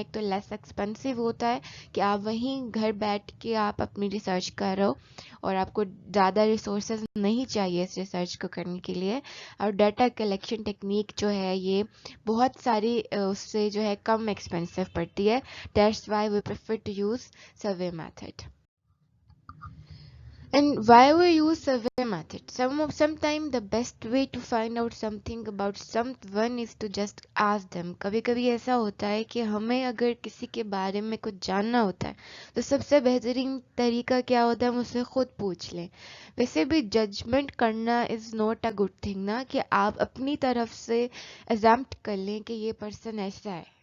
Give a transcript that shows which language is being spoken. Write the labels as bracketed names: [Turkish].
[Hindi] एक तो less expensive होता है कि आप वहीं घर बैठ के आप अपनी रिसर्च कर रहे हो और आपको ज़्यादा रिसोर्सेज नहीं चाहिए इस रिसर्च को करने के लिए. और डाटा कलेक्शन टेक्निक जो है ये बहुत सारी उससे जो है कम एक्सपेंसिव पड़ती है. [English] That's why we prefer to use survey method. And why we use survey method? Sometimes the best way to find out something about someone is to just ask them. [Hindi] कभी कभी ऐसा होता है कि हमें अगर किसी के बारे में कुछ जानना होता है तो सबसे बेहतरीन तरीका क्या होता है, हम उससे खुद पूछ लें. वैसे भी जजमेंट करना [English] is not a good thing [Hindi] ना, कि आप अपनी तरफ से एजम्प्ट कर लें कि ये पर्सन ऐसा है.